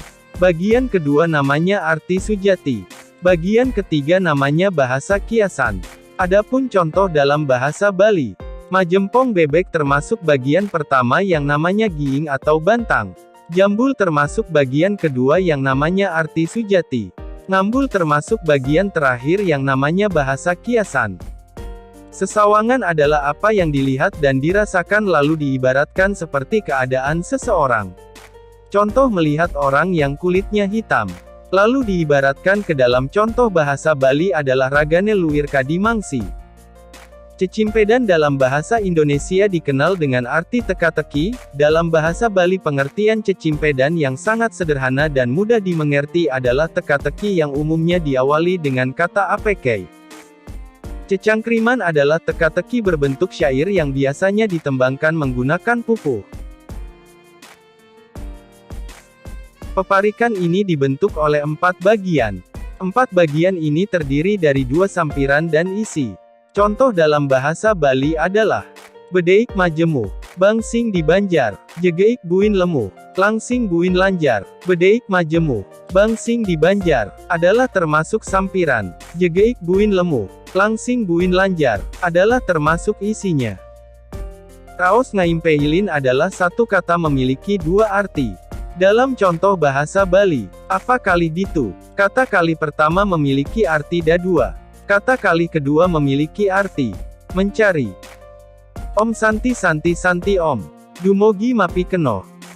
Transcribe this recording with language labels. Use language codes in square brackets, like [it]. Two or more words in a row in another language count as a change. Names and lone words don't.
[id] Bagian kedua namanya arti sujati. Bagian ketiga namanya bahasa kiasan. Adapun contoh dalam bahasa Bali, [ban] majempong bebek [id] termasuk bagian pertama yang namanya giing atau bantang. Jambul termasuk bagian kedua yang namanya arti sujati. Ngambul termasuk bagian terakhir yang namanya bahasa kiasan. Sesawangan adalah apa yang dilihat dan dirasakan lalu diibaratkan seperti keadaan seseorang. Contoh melihat orang yang kulitnya hitam. Lalu diibaratkan ke dalam contoh bahasa Bali adalah [ban] ragane luwir kadimangsi. [id] Cecimpedan dalam bahasa Indonesia dikenal dengan arti teka-teki. Dalam bahasa Bali pengertian cecimpedan yang sangat sederhana dan mudah dimengerti adalah teka-teki yang umumnya diawali dengan kata apk. Cecangkriman adalah teka-teki berbentuk syair yang biasanya ditembangkan menggunakan pupuh. Peparikan ini dibentuk oleh 4 bagian. 4 bagian ini terdiri dari 2 sampiran dan isi. Contoh dalam bahasa Bali adalah [ban] bedeik majemu, bangsing di Banjar, jegeik buin lemu, langsing buin lanjar. Bedeik majemu, bangsing di Banjar, [id] adalah termasuk sampiran, [ban] jegeik buin lemu, langsing buin lanjar, [id] adalah termasuk isinya. Raos ngaimpeilin adalah satu kata memiliki 2 arti. Dalam contoh bahasa Bali, [ban] apa kali ditu, [id] kata kali pertama memiliki arti da-2. Kata kali kedua memiliki arti mencari. [sa] Om santi santi santi om. [ban] Dumogi mapi kenoh.